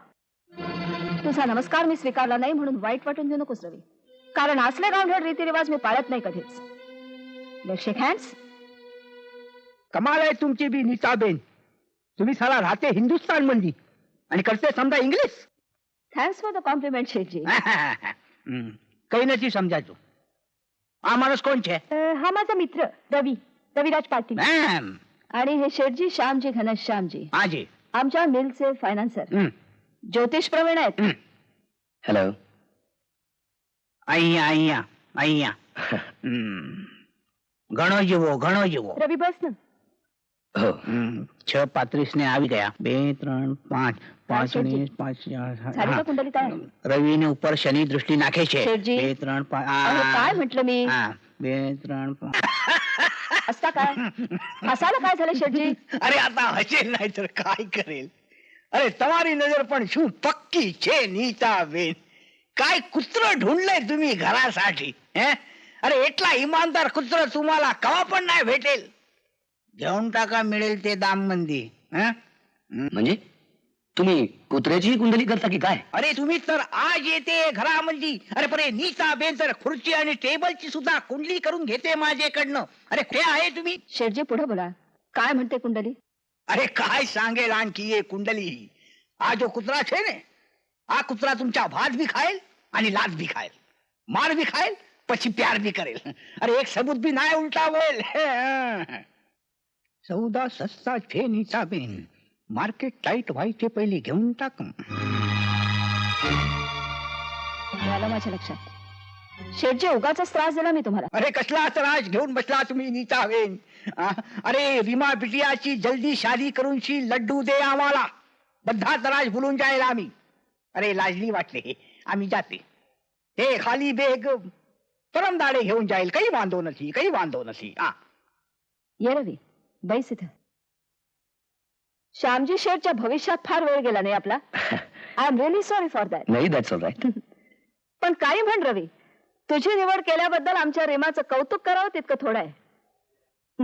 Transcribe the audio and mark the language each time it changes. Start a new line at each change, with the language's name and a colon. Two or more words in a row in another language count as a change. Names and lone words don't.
Marathi: तुझा नमस्कार मी स्वीकारला नाही म्हणून वाईट वाटून घेऊ नकोस रवी, कारण असले गावढळ रीतिरिवाज मी पाळत नाही कधीच.
English: Let's shake hands.
Marathi: कमाल आहे तुमची बी नीताबेन. तुम्ही साला राहते हिंदुस्तान मध्ये आणि करते समजा इंग्लिश.
English: Thanks for the compliment शेठजी.
Gujarati: काही નથી સમજાતું. આ માણસ કોણ છે?
Marathi: हा माझा मित्र रवी, रविराज पाटील. मॅम. आणि हे शेठजी श्यामजी घनश्यामजी, आजी. आमच्या मिलचे फायनान्सर, ज्योतिष प्रवीण आहेत. हॅलो.
Gujarati: અહીંયા અહીંયા અહીંયા. ઘણો જેવો ઘણો જેવો.
Marathi: रवी बस ना. हो.
Gujarati: 6:35 ने આવી ગયા. 2 3 5 5 શેઠજી. 5
Marathi: झाली का कुंडली तयार?
Gujarati: रवी ने ઉપર શનિ દૃષ્ટિ નાખે છે. શેઠજી. 2 3
Marathi: अहो, काय 5. म्हटलं मी? 2 3 5. असता काय हसायला काय झालं शेठजी? अरे आता हसेल नाही तर काय करेल?
Gujarati: अरे તમારી નજર પણ શું પક્કી છે નીતાબેન?
Marathi: काय कुत्र ढूंढलंय तुम्ही घरासाठी? अरे એટલા इमानदार कुत्र तुम्हाला कवा पण नाही भेटेल. घेऊन टाका, मिळेल ते दाम मंदी. म्हणजे तुम्ही कुत्र्याची कुंडली करता की काय? अरे तुम्ही तर आज येते घरामध्ये. अरे परे नीताबेन तर खुर्ची आणि टेबलची सुद्धा कुंडली करून घेते माझ्याकडनं. अरे ते आहे तुम्ही? शेठजी पुढे बोला, काय म्हणते कुंडली? अरे काय सांगेल आणखी ये कुंडली. हा जो कुत्रा छे ने, हा कुत्रा तुमचा भात भी खाएल आणि लाच भी खाएल, मार भी खाएल, પછી प्यार भी करेल. अरे एक सबूत भी नाही उलटावेल. सौदा सस्ता फेनीचा बेन,
English: market tight
Marathi: व्हायचे पहिले घेऊन टाक. आलं माझ्या लक्षात. शेठजी उगाच त्रास दिला मी तुम्हाला. अरे कसला त्रास घेऊन बसला तुम्ही नीता बेन. अरे रीमा बिटियाची जल्दी शादी करून शी लड्डू दे आम्हाला. बद्धा त्रास भुलून जाईल आम्ही. अरे लाजली वाटले आम्ही जाते. हे खाली बेग परमदाडे घेऊन जाईल. काही वांधो નથી, काही वांधो નથી. ये रवी, बैस इथं. श्यामजी शेठच्या भविष्यात फार वेळ गेला नाही आपला.
English: I am really sorry for that.
Marathi: नाही,
English: that's all right.
Marathi: पण काही म्हण रवी, तुझी निवड केल्याबद्दल आमच्या रेमाचं कौतुक करावं तितकं थोडं आहे.